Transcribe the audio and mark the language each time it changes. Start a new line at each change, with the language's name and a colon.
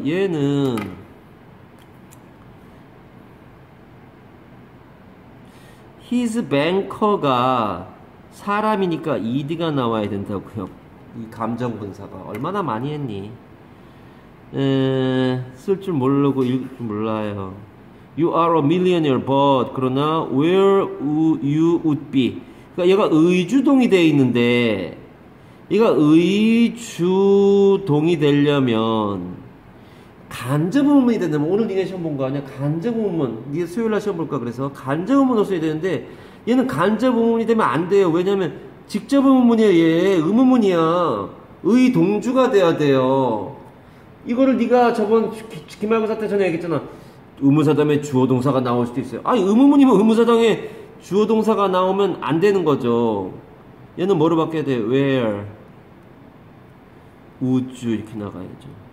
Korean: 얘는 his banker가 사람이니까 ed가 나와야 된다고요. 이 감정 분사가 얼마나 많이 했니? 쓸 줄 모르고 읽을 줄 몰라요.
English: You are a millionaire, but
Korean: 그러나
English: where you would be.
Korean: 그러니까 얘가 의주동이 되어 있는데 얘가 의주동이 되려면 간접의문이 된다면 오늘 니네 시험 본 거 아니야? 간접의문. 니네 수요일날 시험 볼까 그래서 간접의문을 써야 되는데 얘는 간접의문이 되면 안 돼요. 왜냐면 직접의문이야. 얘 의문문이야. 의동주가 돼야 돼요. 이거를 네가 저번 기말고사 때 전에 얘기했잖아. 의문사담에 주어동사가 나올 수도 있어요. 아니 의문문이면 의문사담에 주어동사가 나오면 안 되는 거죠. 얘는 뭐로 바뀌어야 돼?
English: where would you
Korean: 이렇게 나가야죠.